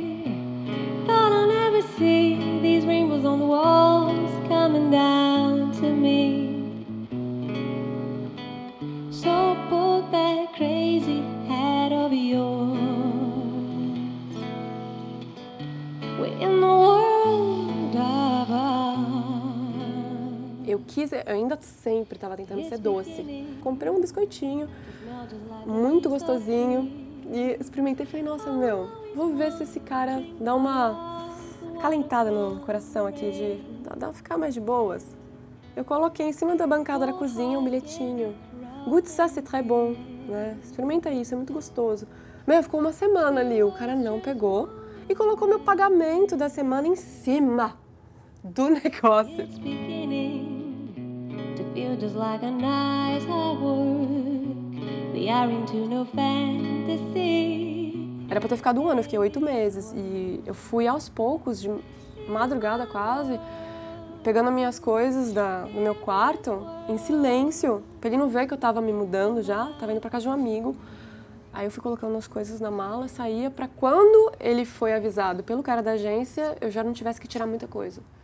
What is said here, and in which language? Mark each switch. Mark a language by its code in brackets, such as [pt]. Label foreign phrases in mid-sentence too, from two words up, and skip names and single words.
[en] Thought I'll never see these rainbows on the walls coming down to me. So put that crazy hat over yours. We're in the world of art. [pt] Eu ainda sempre estava tentando ser doce. Comprei um biscoitinho, muito gostosinho, e experimentei e falei, nossa, vou ver se esse cara dá uma calentada no coração aqui, de ficar mais de boas. Eu coloquei em cima da bancada da cozinha um bilhetinho. [fr] Goûte ça, c'est très bon, [pt] né? Experimenta isso, é muito gostoso. Ficou 1 semana ali, o cara não pegou e colocou meu pagamento da semana em cima do negócio. [en] It's beginning to feel just like a nice hard work. We are into no fantasy. [pt] Era pra ter ficado 1 ano, eu fiquei 8 meses e eu fui aos poucos, de madrugada quase, pegando as minhas coisas no meu quarto, em silêncio, pra ele não ver que eu tava me mudando já, tava indo pra casa de um amigo. Aí eu fui colocando as coisas na mala, saía pra quando ele foi avisado pelo cara da agência, eu já não tivesse que tirar muita coisa.